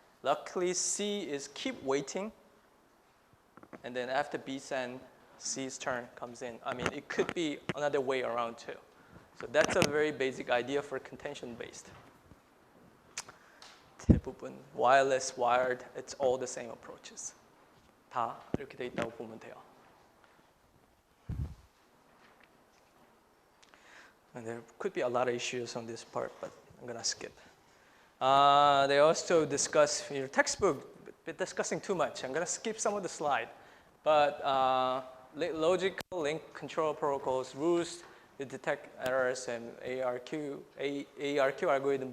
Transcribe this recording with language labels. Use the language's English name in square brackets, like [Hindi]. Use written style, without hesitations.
[English] Luckily, C is keep waiting. And then after B send, C's turn comes in. I mean, it could be another way around too. So that's a very basic idea for contention-based. [Korean] 대부분 [English] wireless, wired, it's all the same approaches. [Korean] 다 이렇게 돼 있다고 보면 돼요. [English] And there could be a lot of issues on this part, but I'm gonna skip. They also discuss your textbook, but discussing too much. I'm gonna skip some of the slide. But logical link control protocols, rules to detect errors, and ARQ algorithm.